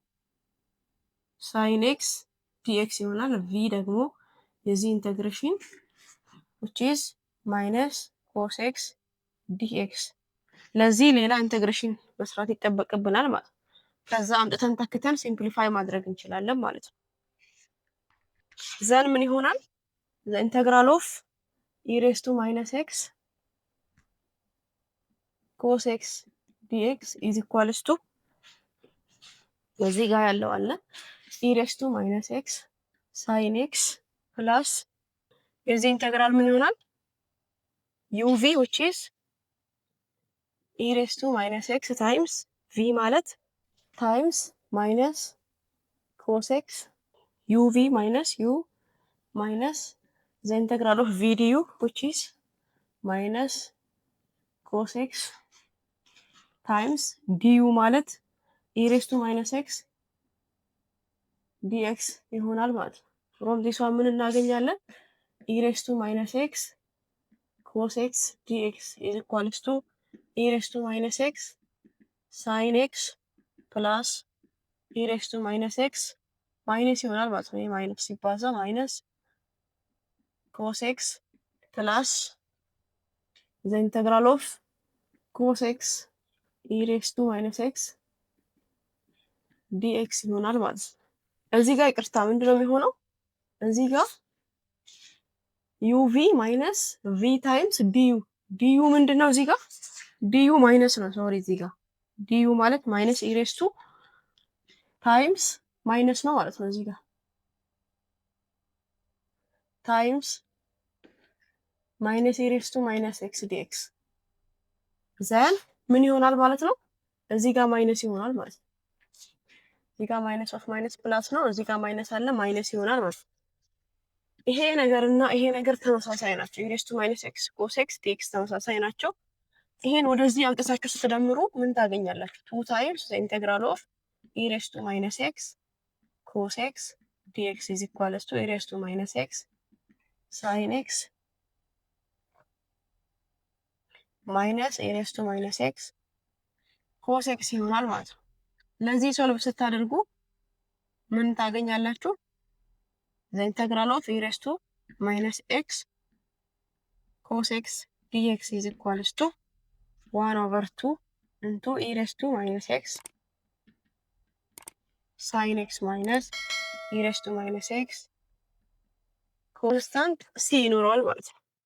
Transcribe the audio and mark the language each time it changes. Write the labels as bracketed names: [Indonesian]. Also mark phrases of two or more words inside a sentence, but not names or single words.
[English] sin x dx [Amharic] ይሆናል። ቪ ደግሞ የዚህ ኢንቴግሬሽን [English] which is minus cos x dx። [Amharic] ለዚህ ሌላ ኢንቴግሬሽን መስራት ይጠበቅብናል ማለት ነው። ከዛ አምጥተን ተክተን ሲምፕሊፋይ ማድረግ እንችላለን ማለት ነው። ዘን ምን ይሆናል? [English] the integral of e raised to minus x cos x dx is equals to [Amharic] በዚህ ጋር ያለው አለ [English] e raised to minus x sin x plus [Amharic] የዚህ ኢንተግራል ምን ይሆናል? [English] uv which is e raised to minus x times v ማለት times minus cos x uv minus u minus the integral of v du which is minus cos x times du ማለት e raised to minus x dx [Amharic] ይሆናል ማለት ነው። [English] from this one [Amharic] ምን እናገኛለን? [English] e raised to minus x cos x dx is equals to e raised to minus x sin x plus e raised to minus x [Amharic] ማይነስ ይሆናል ማለት ነው። ማይነስ ሲባዛ ማይነስ [English] cos x plus the integral of cos x e raised to minus x dx [Amharic] ይሆናል ማለት ነው። እዚህ ጋር ይቅርታ ምንድነው የሚሆነው? እዚህ ጋር uv ማይነስ v ታይምስ du du ምንድነው? እዚህ ጋር du ማይነስ ነው። ሶሪ እዚህ ጋር du ማለት ማይነስ [English] e raised to [Amharic] ታይምስ ማይነስ ነው ማለት ነው። እዚህ ጋር ታይምስ ማይነስ [English] e raised to minus x dx [Amharic] ዘን ምን ይሆናል ማለት ነው? እዚህ ጋር ማይነስ ይሆናል ማለት ነው። እዚህ ጋር [English] minus of minus plus [Amharic] ነው። እዚህ ጋር ማይነስ አለ ማይነስ ይሆናል ማለት ነው። ይሄ ነገር እና ይሄ ነገር ተመሳሳይ ናቸው። [English] e raised to minus x cos x dx [Amharic] ተመሳሳይ ናቸው። ይሄን ወደዚህ አምጥታችሁ ስትደምሩ ምን ታገኛላችሁ? [English] 2 times the integral of e raised to minus x cos x dx is equals to e raised to minus x sin x minus e raised to minus x cos x [Amharic] ይሆናል ማለት ነው። ለዚህ ሶልቭ ስታደርጉ ምን ታገኛላችሁ? [English] the integral of e raised to minus x cos x dx is equals to 1/2 into e raised to minus x sin x minus e raised to minus x [Amharic] ኮንስታንት ሲ ይኖረዋል ማለት ነው።